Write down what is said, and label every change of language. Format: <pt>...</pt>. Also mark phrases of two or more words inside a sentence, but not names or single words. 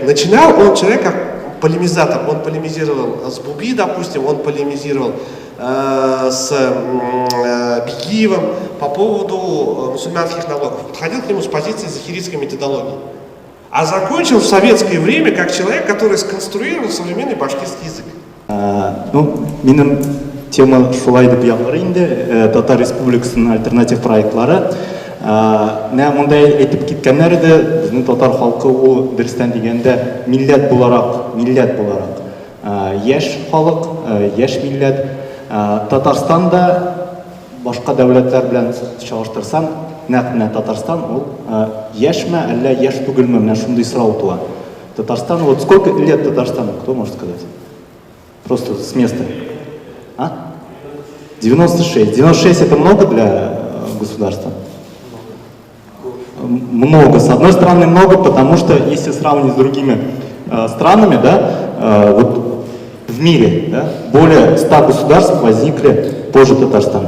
<ru>Начинал он человек как полемизатор. Он полемизировал с Буби, допустим, он полемизировал с Бекиевым по поводу мусульманских налогов. Подходил к нему с позиции захиритской методологии. А закончил в советское время как человек, который сконструировал современный башкирский язык. Ну,</ru> <tt>менің тема шулай деп яғыр инде, Татар Республикасының альтернатив проектлары. Мындай әйтеп кеткәннәр иде, безнең татар халкы ул дөрестән дигәндә милләт буларак, яшь халык, яшь милләт. Татарстанда башка дәүләтләр белән чагыштырсаң, нәкъ Татарстан ул яшьме, әллә яшь түгелме, менә шундый сорау туа.</tt> <ru>Татарстан, вот сколько лет Татарстану, кто может сказать? Просто с места. 96. 96 это много для государства? Много. С одной стороны много, потому что если сравнивать с другими странами, да, вот в мире, да, более 100 государств возникли позже Татарстана.</ru>